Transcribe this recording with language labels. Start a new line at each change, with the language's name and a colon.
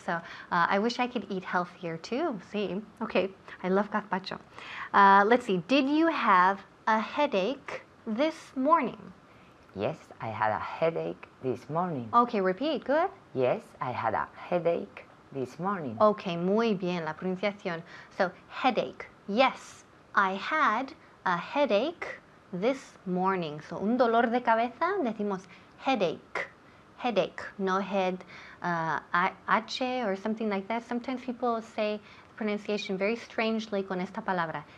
English: So I wish I could eat healthier too. See? Okay, I love gazpacho. Let's see. Did you have a headache this morning? Yes, I had a headache this morning. Okay, repeat. Good. Yes, I had a headache this morning.
Spanish: Okay, muy bien, la pronunciación.
English: So, headache. Yes, I had a headache this morning. So,
Spanish: un dolor de cabeza, decimos
English: headache. Headache, no head, H or something like that. Sometimes people say pronunciation very strangely
Spanish: con esta palabra.